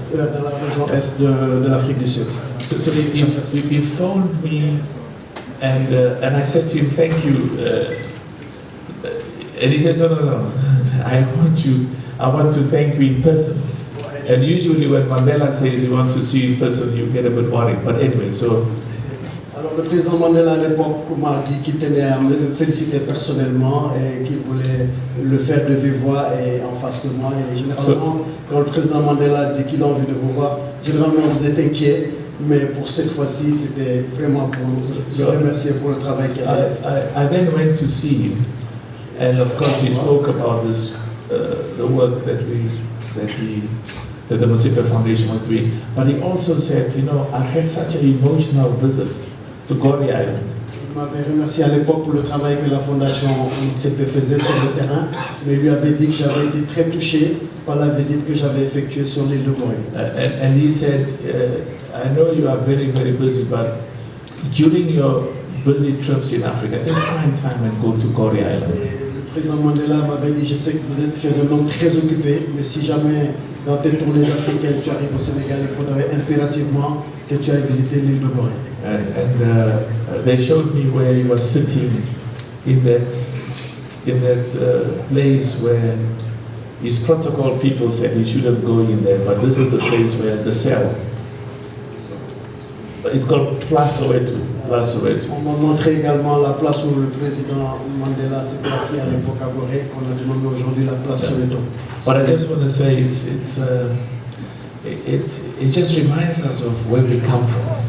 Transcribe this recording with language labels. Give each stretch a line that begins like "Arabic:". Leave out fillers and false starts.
French: Dans la région est de l'Afrique du Sud.
English: So he phoned me, and I said to him, "Thank you," and he said, "No. I want to thank you in person." And usually when Mandela says he wants to see you in person, you get a bit worried. But anyway, so.
French: Alors le président Mandela à l'époque m'a dit qu'il tenait à me féliciter personnellement et qu'il voulait le faire de vive voix et en face de moi. Et généralement, quand le président Mandela dit qu'il a envie de vous voir, généralement vous êtes inquiet. Mais pour cette fois-ci, c'était vraiment pour le remercier pour le travail qu'il a fait.
English: I then went to see him, and of course he spoke about this, the work that the Mostsepe Foundation was doing. But he also said, I've had such an emotional visit to Gorée Island.
French: Il m'avait remercié à l'époque pour le travail que la Fondation Mostsepe faisait sur le terrain, mais il lui avait dit que j'avais été très touché par la visite que j'avais effectuée sur l'île de Gorée.
English: And he said, I know you are very, very busy, but during your busy trips in Africa, just find time and go to Gorée Island.
French: Et le président Mandela m'avait dit, je sais que tu es un homme très occupé, mais si jamais dans tes tournées africaines tu arrives au Sénégal, il faudrait impérativement que tu ailles visiter l'île de Gorée.
English: And they showed me where he was sitting in that place where his protocol people said he shouldn't go in there, but this is the place where the cell. It's called Place Soweto.
French: On m'a montré également la place où le président Mandela s'était assis à l'époque à Gorée, qu'on a dénommé aujourd'hui la place Soweto.
English: But I just want to say it just reminds us of where we come from.